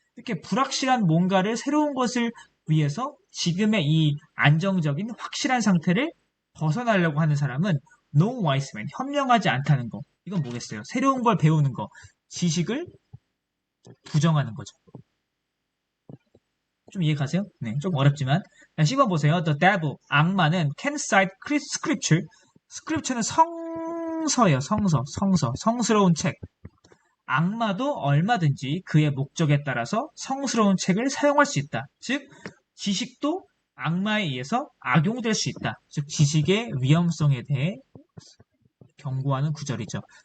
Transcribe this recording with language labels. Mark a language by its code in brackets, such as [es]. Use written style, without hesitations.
[ko] 이렇게 불확실한 뭔가를 새로운 것을 위해서 지금의 이 안정적인 확실한 상태를 벗어나려고 하는 사람은 [en] no wise man, [ko] 현명하지 않다는 거. 이건 뭐겠어요? 새로운 걸 배우는 거, 지식을 부정하는 거죠. 좀 이해가세요? 네, 좀 어렵지만. 자, 10번 보세요. [en] The devil, [ko] 악마는 [en] can cite scripture. [ko] scripture는 성서예요. 성스러운 책. 악마도 얼마든지 그의 목적에 따라서 성스러운 책을 사용할 수 있다. 즉, 지식도 악마에 의해서 악용될 수 있다. 즉, 지식의 위험성에 대해 경고하는 구절이죠.